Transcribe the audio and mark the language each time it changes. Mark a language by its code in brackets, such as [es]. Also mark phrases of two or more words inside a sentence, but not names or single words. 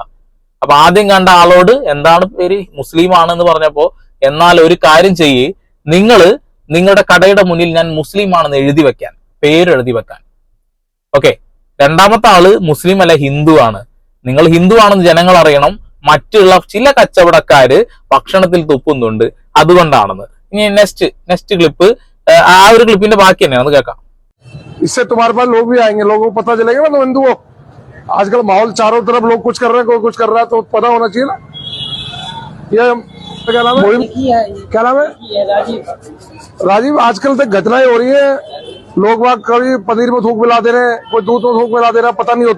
[ml] അപ്പൊ ആദ്യം കണ്ട ആളോട് എന്താണ് പേര്, മുസ്ലിം ആണെന്ന് പറഞ്ഞപ്പോ, എന്നാൽ ഒരു കാര്യം ചെയ്യ്, നിങ്ങളുടെ കടയുടെ മുന്നിൽ ഞാൻ മുസ്ലിം ആണെന്ന് എഴുതി വെക്കാൻ, പേര് എഴുതി വെക്കാൻ. ഓക്കെ. രണ്ടാമത്തെ ആള് മുസ്ലിം അല്ല, ഹിന്ദു ആണ്. നിങ്ങൾ ഹിന്ദു ആണെന്ന് ജനങ്ങൾ അറിയണം. മറ്റുള്ള ചില കച്ചവടക്കാര് ഭക്ഷണത്തിൽ തുപ്പുന്നുണ്ട്, അതുകൊണ്ടാണെന്ന്. ഇനി [en] next clip, [ml] ആ ഒരു ക്ലിപ്പിന്റെ ബാക്കി തന്നെയാണ്, അത് കേൾക്കാം. [hi] इससे तुम्हारे पास लोग भी आएंगे, लोगों को पता चलेगा ना तुम हिंदू हो। आजकल माहौल चारों तरफ लोग कुछ कर रहे हैं, कोई कुछ कर रहा है, तो पता होना चाहिए ना। ये क्या नाम है? क्या नाम है? राजीव। आजकल तक घटनाएं हो रही है, लोग वहाँ कभी पनीर में थूक मिला दे रहे हैं, कोई दूध में थूक मिला दे रहा है, पता नहीं होता।